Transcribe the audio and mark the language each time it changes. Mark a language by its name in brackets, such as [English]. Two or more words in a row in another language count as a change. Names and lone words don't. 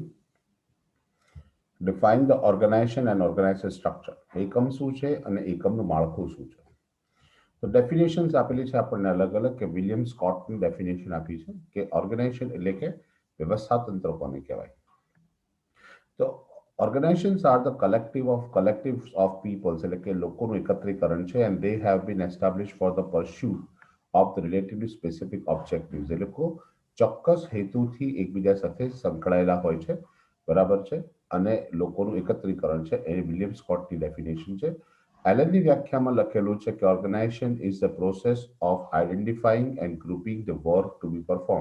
[English] Define the organization and organization structure. [Gujarati] એકમ શું છે અને એકમનું માળખું શું છે? તો ડેફિનેશન્સ આપેલી છે આપણને અલગ અલગ કે વિલિયમ સ્કોટની ડેફિનેશન આપી છે કે ઓર્ગેનાઇઝેશન એટલે કે વ્યવસ્થાતંત્ર કોને કહેવાય. [English] તો organizations are the collectives of peoples [Gujarati] એટલે કે લોકોનું એકત્રીકરણ છે [English] and they have been established for the pursuit of the relatively specific objectives. [Gujarati] એ લોકો ચોક્કસ હેતુથી એકબીજા સાથે સંકળાયેલા હોય છે, બરાબર છે, અને લોકોનું એકત્રીકરણ છે. એ વિલિયમ સ્કોટની ડેફિનેશન છે. એલનની વ્યાખ્યામાં લખેલું છે કે [English] organization is the process of identifying and grouping the work to be perform.